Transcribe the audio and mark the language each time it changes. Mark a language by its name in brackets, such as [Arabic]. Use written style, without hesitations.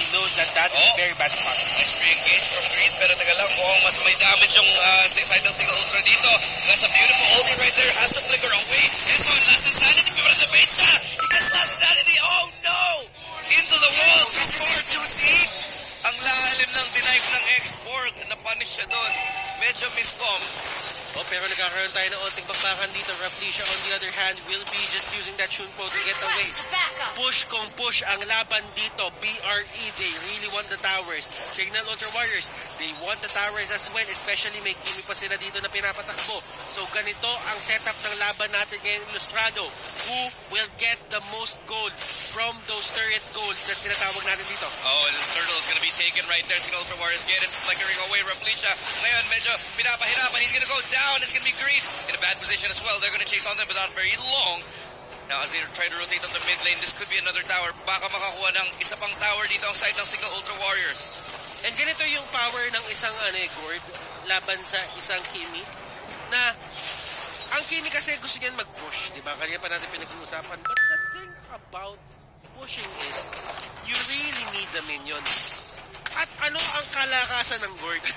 [English] knows that that is a very bad spot. Nice re-engage from Green, [Filipino] pero taga lang, mukhang mas may damage yung side ng Cignal Ultra dito. [English] That's a beautiful ulti right there, has to flicker away. And so, last insanity, [Filipino] pero na-bait siya. [English] He gets last insanity, oh no! Into the wall, too far, too deep. [Filipino] Ang lalim ng denive ng X-Borg, na-punish siya doon. Medyo miscom. Oh, pero nagkakaroon tayo ng onting bakbakan dito. [English] Raflesia, on the other hand, will be just using that Shunpo to get away. [Filipino] Push kung push ang laban dito. [English] BRE, they really want the towers. Cignal Ultra Warriors, they want the towers as well. [Filipino] Especially may Kimi pa sila dito na pinapatakbo. So ganito ang setup ng laban natin ngayon, Ilustrado. [English] Who will get the most gold from those turret gold [Filipino] na tinatawag natin dito? [English] Oh, the turtle is gonna be taken right there. Cignal Ultra Warriors get it, flickering away. [Filipino] Raflesia, ngayon medyo pinapahirapan. [English] He's gonna go down. It's going to be Green in a bad position as well. They're going to chase on them, but not very long. Now, as they try to rotate on the mid lane, this could be another tower. [Filipino] Baka makakuha ng isa pang tower dito ang side ng Cignal Ultra Warriors. And ganito yung power ng isang Gord laban sa isang Kimi na ang Kimi kasi gusto niyan mag-push, di ba? Kanina pa natin pinag-uusapan. [English] But the thing about pushing is you really need the minions. [Filipino] At ano ang kalakasan ng Gord?